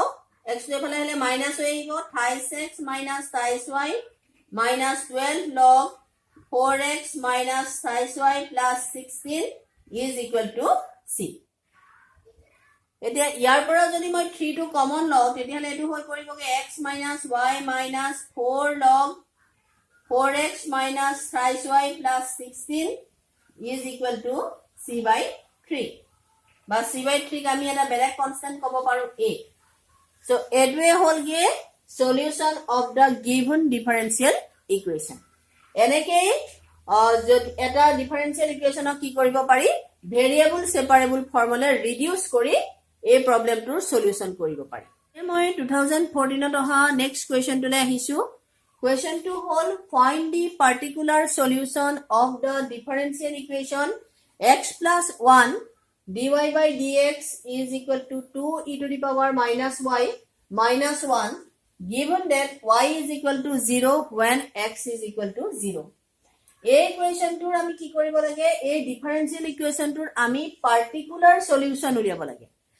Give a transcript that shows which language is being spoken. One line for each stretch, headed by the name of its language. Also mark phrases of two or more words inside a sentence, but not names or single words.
Assamese: x এফালে হলে মাইনাস হৈ আহিব
English: 28x minus 28y minus 12 log 4x minus 28y plus 16 is equal to c
Assamese: এতিয়া ইয়াৰ পৰা যদি মই 3 টো কমন লও তেতিয়াহলে এটো হৈ পৰিবগে
English: x minus y minus 4 log 4x minus 28y plus 16 is equal to c by 3
Assamese: বা
English: c by 3
Assamese: ক আমি এটা বেলেগ কনস্ট্যান্ট কব পাৰো a so এটোৱে হলগে
English: solution of the given differential equation
Assamese: এনেকে যদি এটা ডিফারেন্সিয়াল ইকুয়েশনক কি কৰিব পাৰি
English: variable separable formula
Assamese: ৰিডিউস কৰি এই প্ৰবলেমটোৰ সলিউশন কৰিব পাৰি মই 2014 ত অহা
English: next question
Assamese: টলে আহিছো
English: question two
Assamese: হল
English: find the particular solution of the differential equation x plus 1 dy by dx is equal to 2 e to the power minus y minus 1 given that y is equal to 0 when x is equal to 0
Assamese: এই ইকুয়েশনটোৰ আমি কি কৰিব লাগে এই ডিফাৰেন্সিয়াল ইকুয়েশনটোৰ আমি পাৰ্টিকুলাৰ সলিউশন উলিয়াব লাগে